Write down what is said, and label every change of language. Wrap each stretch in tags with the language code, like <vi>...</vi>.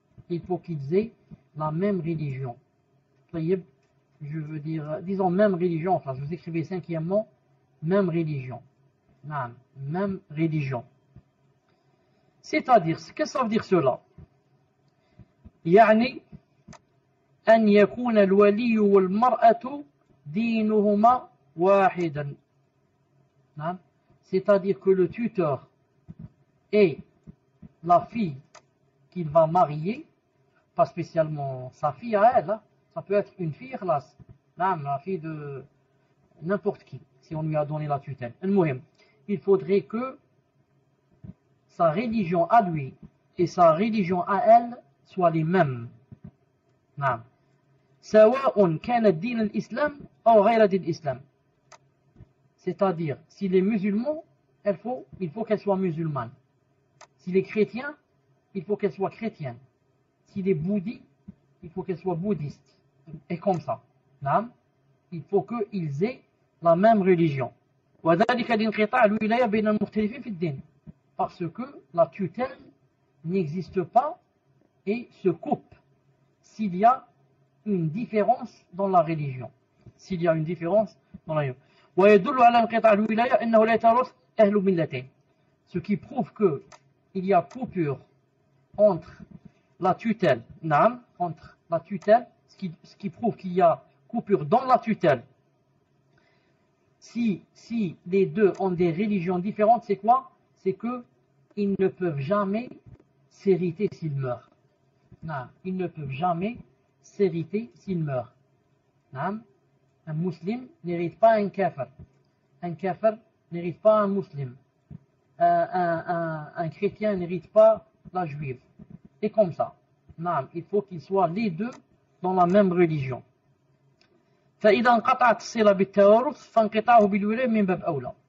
<fr>Il faut qu'ils aient la même religion.</fr> <ar>طيب.</ar> <fr>Je veux dire, disons même religion. Enfin, je vous écrivais cinquièmement, même religion. Naam. Même religion. C'est-à-dire, qu'est-ce que ça veut dire cela?</fr> <ar>يعني أن يكون الولي والمرأة دينهما واحدا.</ar> <fr>C'est-à-dire que le tuteur et la fille qu'il va marier, pas spécialement sa fille à elle, ça peut être une fille ikhlas, la fille de n'importe qui, si on lui a donné la tutelle. Il faudrait que sa religion à lui et sa religion à elle soient les mêmes.</fr> <ar>سواء كان الدين الإسلام أو غير دين الإسلام.</ar> <fr>C'est-à-dire, s'il est musulman, il faut qu'elle soit musulmane. S'il est chrétien, il faut qu'elle soit chrétienne. S'il est bouddhiste, il faut qu'elle soit bouddhiste. Et comme ça. Il faut qu'ils aient la même religion.</fr> <ar>وذلك لانقطاع الولاية بين المختلفين في الدين.</ar> <fr>Parce que la tutelle n'existe pas et se coupe s'il y a une différence dans la religion. S'il y a une différence dans la religion.</fr> <ar>ويدل على انقطاع الولاية أنه لا يتورث أهل ملتين.</ar> <fr>Ce qui prouve qu'il y a coupure entre la tutelle, entre la tutelle, ce qui prouve qu'il y a coupure dans la tutelle. Si les deux ont des religions différentes, c'est quoi? C'est qu'ils ne peuvent jamais s'hériter s'ils meurent. Ils ne peuvent jamais s'hériter s'ils meurent. Un musulman n'hérite pas un kafir. Un kafir n'hérite pas un musulman. Un chrétien n'hérite pas la juive. Et comme ça. Il faut qu'ils soient les deux dans la même religion.</fr> <ar>فإذا انقطعت الصلة بالتوارث فانقطاعه بالولاية من باب أولى.</ar>